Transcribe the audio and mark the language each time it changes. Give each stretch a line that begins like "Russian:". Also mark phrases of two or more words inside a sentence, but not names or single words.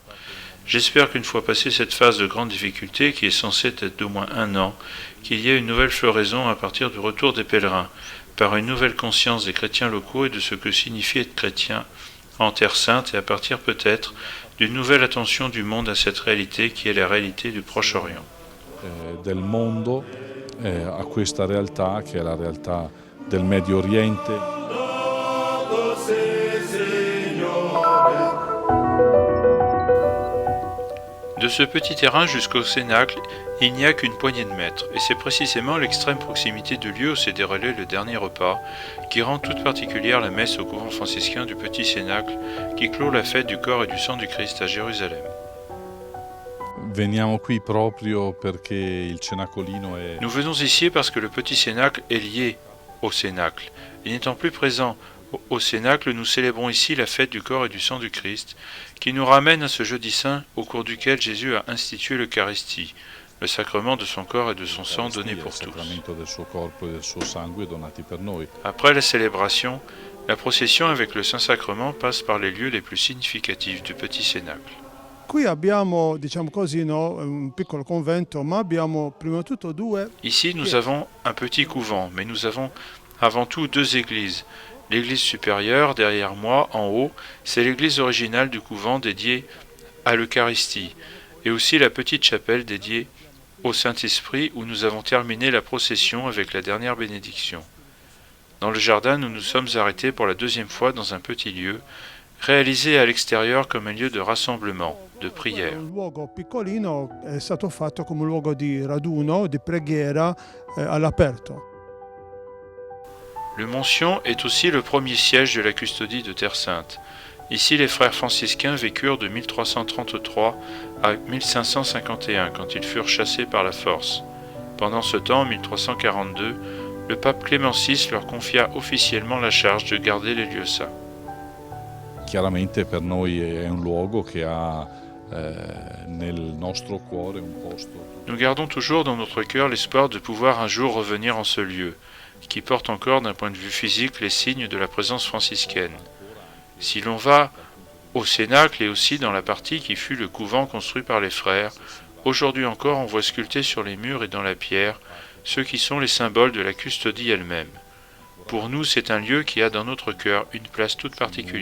French: J'espère qu'une fois passée cette phase de grande difficulté, qui est censée être d'au moins 1 an, qu'il y ait une nouvelle floraison à partir du retour des pèlerins, par une nouvelle conscience des chrétiens locaux et de ce que signifie être chrétien en Terre Sainte, et à partir peut-être d'une nouvelle attention du monde à cette réalité qui est la réalité du Proche-Orient.
Italian: del mondo a questa realtà che è la realtà del Medio Oriente.
French: De ce petit terrain jusqu'au Cénacle, il n'y a qu'une poignée de mètres, et c'est précisément l'extrême proximité du lieu où s'est déroulé le dernier repas qui rend toute particulière la messe au couvent franciscain du Petit Cénacle qui clôt la fête du corps et du sang du Christ à Jérusalem.
Italian: Veniamo qui proprio perché il Cenacolino è...
French: Nous venons ici parce que le Petit Cénacle est lié au Cénacle, et n'étant plus présent au Cénacle, nous célébrons ici la fête du corps et du sang du Christ, qui nous ramène à ce jeudi saint au cours duquel Jésus a institué l'Eucharistie, le sacrement de son corps et de son sang donné pour tous. Après la célébration, la procession avec le Saint-Sacrement passe par les lieux les plus significatifs du Petit Cénacle.
Italian: Qui abbiamo, diciamo così, un piccolo convento, ma abbiamo prima di tutto due.
French: Ici, nous avons un petit couvent, mais nous avons avant tout 2 églises. L'église supérieure, derrière moi, en haut, c'est l'église originale du couvent dédiée à l'Eucharistie, et aussi la petite chapelle dédiée au Saint-Esprit où nous avons terminé la procession avec la dernière bénédiction. Dans le jardin, nous nous sommes arrêtés pour la 2e fois dans un petit lieu, réalisé à l'extérieur comme un lieu de rassemblement, de prière.
Italian: Un luogo piccolino è stato fatto come un luogo di raduno, di preghiera all'aperto.
French: Le Moncion est aussi le premier siège de la custodie de Terre Sainte. Ici, les frères franciscains vécurent de 1333 à 1551, quand ils furent chassés par la force. Pendant ce temps, en 1342, le pape Clément VI leur confia officiellement la charge de garder les lieux saints.
Italian: Chiaramente per noi è un luogo che ha nel nostro cuore un posto.
French: Nous gardons toujours dans notre cœur l'espoir de pouvoir un jour revenir en ce lieu, qui porte encore d'un point de vue physique les signes de la présence franciscaine. Si l'on va au Cénacle et aussi dans la partie qui fut le couvent construit par les frères, aujourd'hui encore on voit sculptés sur les murs et dans la pierre ceux qui sont les symboles de la custodie elle-même. Pour nous, c'est un lieu qui a dans notre cœur une place toute particulière.